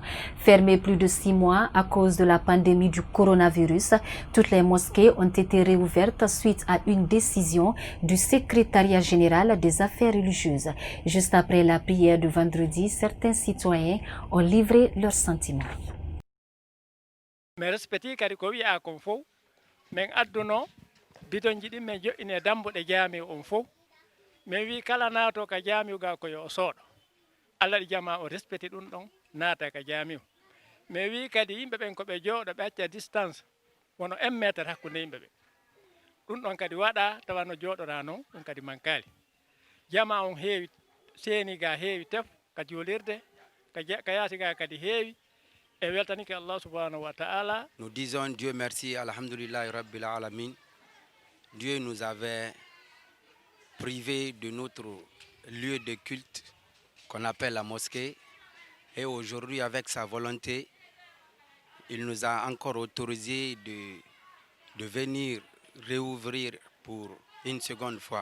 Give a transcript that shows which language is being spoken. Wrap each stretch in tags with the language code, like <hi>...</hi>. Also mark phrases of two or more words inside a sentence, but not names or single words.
<fr>Fermées plus de 6 mois à cause de la pandémie du coronavirus, toutes les mosquées ont été réouvertes suite à une décision du secrétariat général des affaires religieuses. Juste après la prière de vendredi, certains citoyens ont livré leurs sentiments. Mais respecter</fr> <ff>kadi ko wi a kon fof men adduno bidon jidi men jo'ine dambude jaami on fof men wi kala naato ka jaami ga ko yo soodo Allah di jama o respecter dum don naata ka jaami men wi kadi yimbe ben ko be joodo be acca distance wono 1 metre hakkunde yimbe be dum don kadi wada tawano joodora non dum kadi mankali jama on heewi seeni ga heewi tef ka jolirde ka yaasi ga kadi heewi.</ff> <fr>Nous disons Dieu merci,</fr> <ar>الحمد لله رب العالمين.</ar> <fr>Dieu nous avait privés de notre lieu de culte qu'on appelle la mosquée. Et aujourd'hui, avec sa volonté, il nous a encore autorisé de venir réouvrir pour une seconde fois.</fr>